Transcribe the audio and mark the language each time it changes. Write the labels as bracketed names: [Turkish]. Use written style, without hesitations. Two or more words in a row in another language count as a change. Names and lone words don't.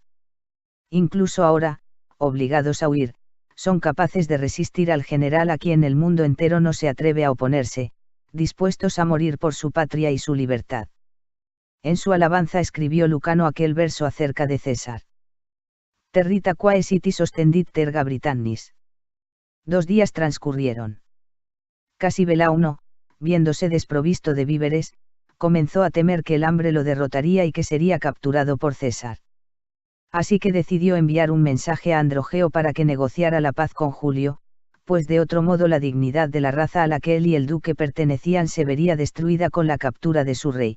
[Spanish] Incluso ahora, obligados a huir, son capaces de resistir al general a quien el mundo entero no se atreve a oponerse, dispuestos a morir por su patria y su libertad. En su alabanza escribió Lucano aquel verso acerca de César. [Latin] Territa quae sitis ostendit terga Britannis. [Spanish] 2 días transcurrieron. Casibelauno, viéndose desprovisto de víveres, comenzó a temer que el hambre lo derrotaría y que sería capturado por César. Así que decidió enviar un mensaje a Androgeo para que negociara la paz con Julio, pues de otro modo la dignidad de la raza a la que él y el duque pertenecían se vería destruida con la captura de su rey.